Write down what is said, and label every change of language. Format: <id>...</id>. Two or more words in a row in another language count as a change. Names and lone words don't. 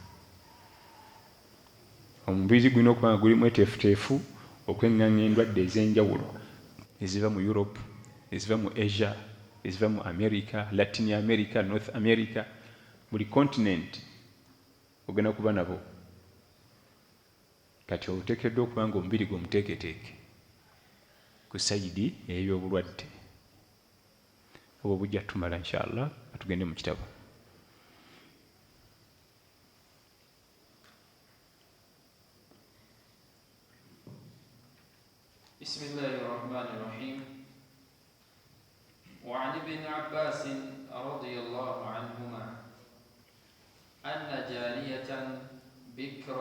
<lg>Omubiri gulina okuba nga gulimu eteefuteefu okweŋŋanga endwadde ez'enjawulo eziva mu Europe, eziva mu Asia, eziva mu America, Latin America, North America, buli continent ogenda kuba nabo. Kati oteekeddwa okuba nga omubiri gwe omuteeketeeke ku sayidi ey'ebyobulwadde. Obwo bujja tumala inshallah, atugende mu kitabo.</lg> <ar>بسم الله الرحمن الرحيم. وعن ابن عباس رضي الله عنهما أن جارية بكرا</ar>